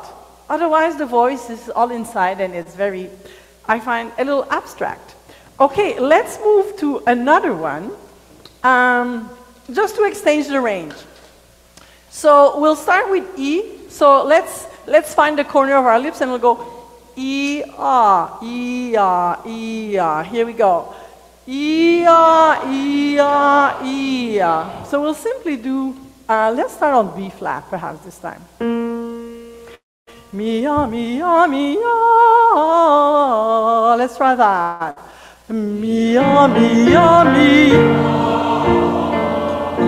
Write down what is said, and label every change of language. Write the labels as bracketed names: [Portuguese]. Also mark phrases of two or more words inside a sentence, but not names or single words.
[English] Otherwise, the voice is all inside and it's very, I find, a little abstract. Okay, let's move to another one, just to exchange the range. So we'll start with E. So let's find the corner of our lips and we'll go E-ah, E-ah, E-ah. Here we go. E-ah, E-ah, E-ah. So we'll simply do, let's start on B flat perhaps this time. Mi-ah, mi-ah, mi-ah. Let's try that. Mi-ah, mi-ah, mi-ah.